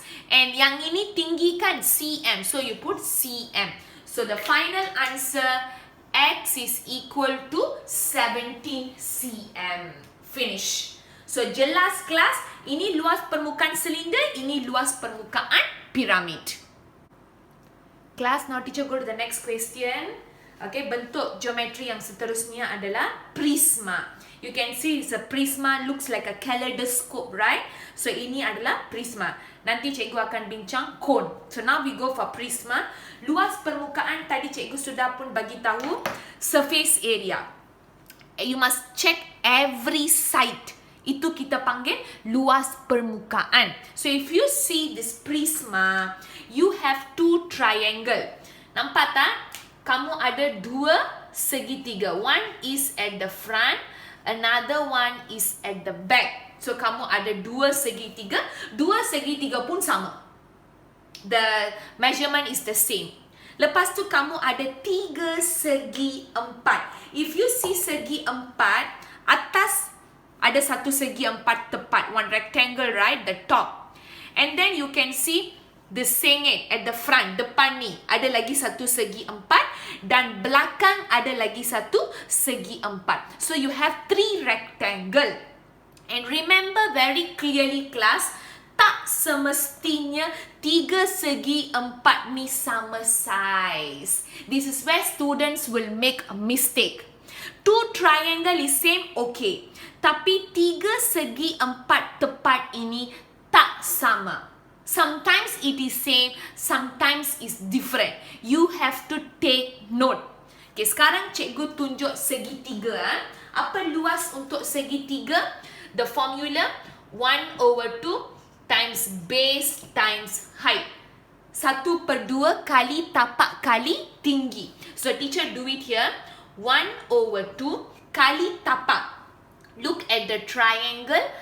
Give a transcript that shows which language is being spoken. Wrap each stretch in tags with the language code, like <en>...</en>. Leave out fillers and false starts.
<en>And</en> <ms>yang ini tinggi kan cm.</ms> <en>So you put cm. So the final answer, x is equal to 17 cm. Finish.</en> <ms>So jelas kelas, ini luas permukaan silinder, ini luas permukaan piramid.</ms> <en>Class, now teacher go to the next question.</en> <ms>Okay, bentuk geometri yang seterusnya adalah prisma.</ms> <en>You can see it's a prisma, looks like a kaleidoscope, right?</en> <ms>So ini adalah prisma. Nanti cikgu akan bincang cone.</ms> <en>So now we go for prisma.</en> <ms>Luas permukaan tadi cikgu sudah pun bagi tahu</ms> <en>surface area. You must check every side.</en> <ms>Itu kita panggil luas permukaan.</ms> <en>So if you see this prisma, you have two triangle.</en> <ms>Nampak tak? Kamu ada dua segitiga.</ms> <en>One is at the front, another one is at the back.</en> <ms>So kamu ada dua segitiga. Dua segitiga pun sama.</ms> <en>The measurement is the same.</en> <ms>Lepas tu kamu ada tiga segi empat.</ms> <en>If you see</en> <ms>segi empat, atas ada satu segi empat tepat.</ms> <en>One rectangle, right? The top. And then you can see the sengit at the front.</en> <ms>Depan ni ada lagi satu segi empat. Dan belakang ada lagi satu segi empat.</ms> <en>So you have three rectangle. And remember very clearly class,</en> <ms>tak semestinya tiga segi empat ni sama size.</ms> <en>This is where students will make a mistake. Two triangle is same, okay.</en> <ms>Tapi tiga segi empat tepat ini tak sama.</ms> <en>Sometimes it is same, sometimes is different. You have to take note.</en> <ms>Okay, sekarang cikgu tunjuk segitiga. Apa luas untuk segitiga?</ms> <en>The formula 1/2 times base times height.</en> <ms>1/2 kali tapak kali tinggi.</ms> <en>So teacher do it here.</en> <ms>1/2 kali tapak.</ms> <en>Look at the triangle.</en>